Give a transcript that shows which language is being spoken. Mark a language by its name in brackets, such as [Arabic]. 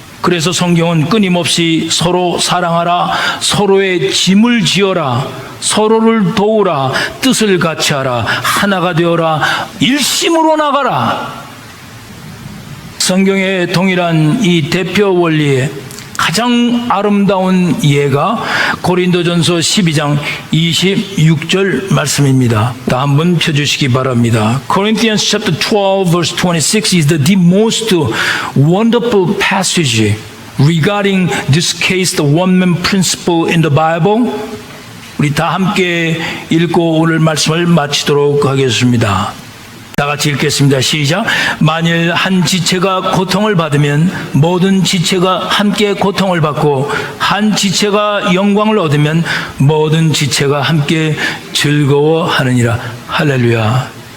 [Korean] 그래서 성경은 끊임없이 서로 사랑하라, 서로의 짐을 지어라, 서로를 도우라, 뜻을 같이 하라, 하나가 되어라, 일심으로 나가라. 성경의 동일한 이 대표 원리에 가장 아름다운 예가 고린도전서 12장 26절 말씀입니다. 다 한번 펴주시기 바랍니다. [English] Corinthians chapter 12 verse 26 is the most wonderful passage regarding this case, the one-man principle in the Bible. [Korean] 우리 다 함께 읽고 오늘 말씀을 마치도록 하겠습니다. 다 같이 읽겠습니다. 시작. 만일 한 지체가 고통을 받으면 모든 지체가 함께 고통을 받고, 한 지체가 영광을 얻으면 모든 지체가 함께 즐거워하느니라. 할렐루야.